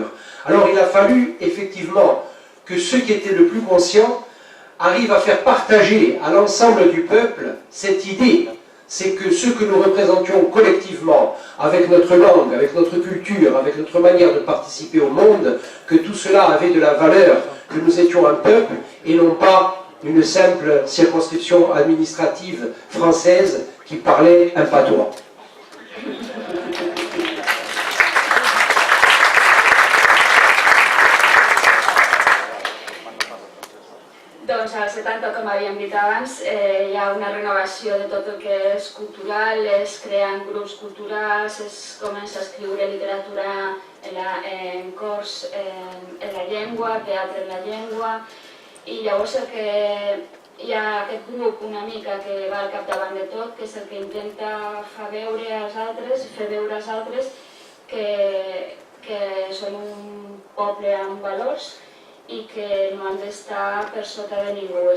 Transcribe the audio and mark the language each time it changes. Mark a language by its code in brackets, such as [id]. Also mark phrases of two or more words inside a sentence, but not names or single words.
[fr] Alors il a fallu effectivement que ceux qui étaient le plus conscients arrivent à faire partager à l'ensemble du peuple cette idée, c'est que ce que nous représentions collectivement, avec notre langue, avec notre culture, avec notre manière de participer au monde, que tout cela avait de la valeur, que nous étions un peuple et non pas une simple circonscription administrative française qui parlait un patois. [ca] Doncs als 70, com havíem dit abans, hi ha una renovació de tot el que és cultural, es creen grups culturals, es comença a escriure literatura en cors en la llengua, teatre en la llengua, i llavors hi ha aquest grup una mica que va al capdavant de tot, que és el que intenta fer veure als altres que són un poble amb valors i que no han d'estar per sota de ningú.